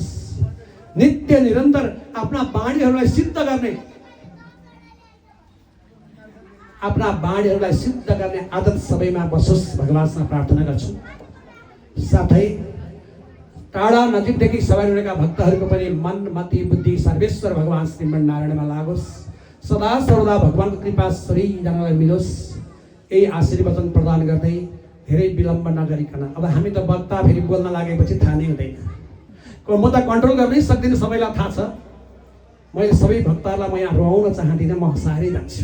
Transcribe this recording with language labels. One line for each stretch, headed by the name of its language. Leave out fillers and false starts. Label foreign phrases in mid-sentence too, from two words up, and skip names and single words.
Nepali: नित्य निरन्तर आफ्ना वाणीहरूलाई सिद्ध गर्ने, आफ्ना वाणीहरूलाई सिद्ध गर्ने आदत सबैमा बसोस् भगवानसँग प्रार्थना गर्छु। साथै टाढा नजिकदेखि सवारी हुनेका भक्तहरूको पनि मन मति बुद्धि सर्वेश्वर भगवान श्रीमन् नारायणमा लागोस्। सदा सर्वदा भगवानको कृपा सबैजनालाई मिलोस्। यही आशीर्वचन प्रदान गर्दै धेरै विलम्ब नगरिकन अब हामी त वक्ता फेरि बोल्न लागेपछि थाहा नै हुँदैन। म त कन्ट्रोल गर्नै सक्दिनँ, सबैलाई थाहा छ। मैले सबै भक्तहरूलाई म यहाँ रुवाउन चाहदिनँ, म हँसाएरै जान्छु।